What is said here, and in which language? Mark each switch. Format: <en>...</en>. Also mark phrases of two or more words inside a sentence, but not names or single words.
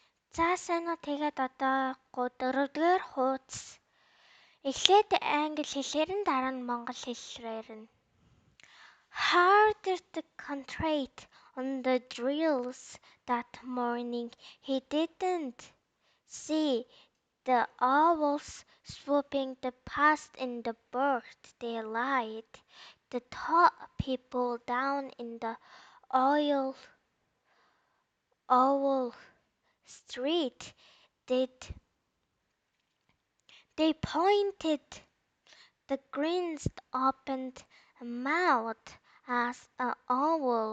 <mn>За сайн уу тэгээд одоо 4-р хуудас. Эхлээд англи хэлээр нь дараа нь монгол хэлээр нь.</mn> <en>Harder to concentrate on the drills that morning. He didn't see the owls swooping past in the broad daylight. The tall people down in the owl street they pointed the grinst opened mouth as an owl.</en>